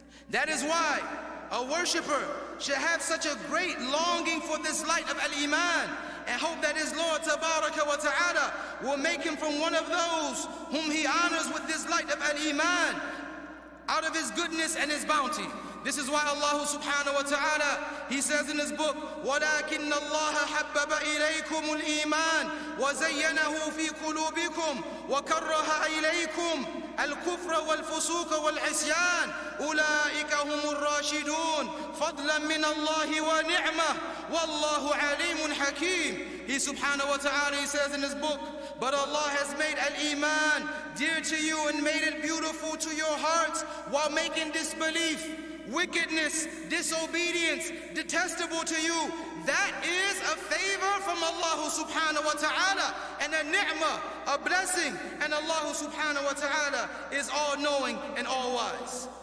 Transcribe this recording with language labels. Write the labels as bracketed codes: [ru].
[en] That is why a worshipper should have such a great longing for this light of al-Iman, and hope that his Lord [ar] tabaraka wa ta'ala [en] will make him from one of those whom He honors with this light of al-Iman out of His goodness and His bounty. This is why Allah subhanahu wa ta'ala, He says in His book, [ar] وَلَكِنَّ اللَّهَ حَبَّبَ إِلَيْكُمُ الْإِيمَانَ وَزَيَّنَهُ فِي قُلُوبِكُمْ وَكَرَّهَ إِلَيْكُمْ الكفر والفسوق والعصيان أولئك هم الراشدون فضلا من الله ونعمة والله عليم حكيم. [en] He [ar] subhanahu wa ta'ala, [en] He says in His book, but Allah has made al-Iman dear to you and made it beautiful to your hearts, while making disbelief, wickedness, disobedience detestable to you. That is a favor from Allah [ar] subhanahu wa ta'ala [en] and a ni'mah, a blessing, and Allah subhanahu wa ta'ala is all-knowing and all-wise.